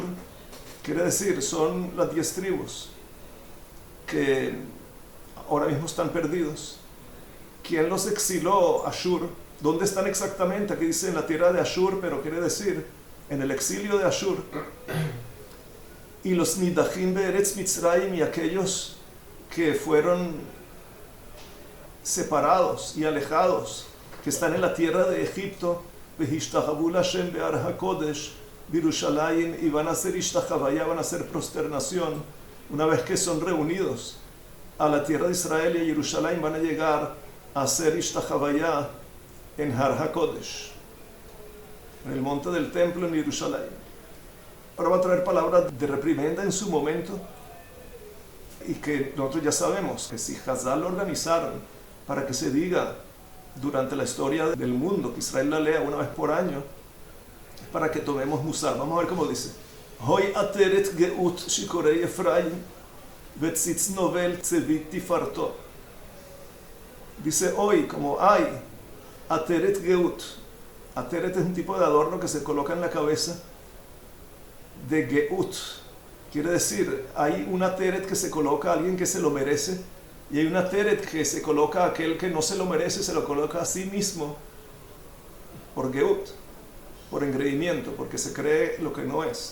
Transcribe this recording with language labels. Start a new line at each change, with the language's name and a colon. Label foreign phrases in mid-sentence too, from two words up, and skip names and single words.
Spanish: Quiere decir, son las 10 tribus que ahora mismo están perdidos. ¿Quién los exiló? Ashur. ¿Dónde están exactamente? Aquí dice en la tierra de Ashur, pero quiere decir en el exilio de Ashur. Y los
Hebrew: נדחים בארץ מצרים,
Spanish: y aquellos que fueron separados y alejados, que están en la tierra de Egipto,
Hebrew: והשתחוו השם בהר הקודש בירושלים,
Spanish: y van a hacer ishtachavaya, van a hacer prosternación. Una vez que son reunidos a la tierra de Israel y a Jerusalén, van a llegar a hacer ishtachavaya en
Hebrew: הר הקודש,
Spanish: en el monte del templo en Jerusalén. Ahora va a traer palabras de reprimenda en su momento, y que nosotros ya sabemos que si Hazal lo organizaron para que se diga durante la historia del mundo, que Israel la lea una vez por año, para que tomemos musar. Vamos a ver cómo dice.
Hebrew: הוי עטרת גאות שכורי אפרים וציץ נובל צבי תפארתו.
Spanish: Dice hoy, como hay,
Hebrew: עטרת גאות.
Spanish: Ateret es un tipo de adorno que se coloca en la cabeza de geut. Quiere decir, hay un ateret que se coloca a alguien que se lo merece, y hay un ateret que se coloca a aquel que no se lo merece, se lo coloca a sí mismo por Geut, por engreimiento, porque se cree lo que no es.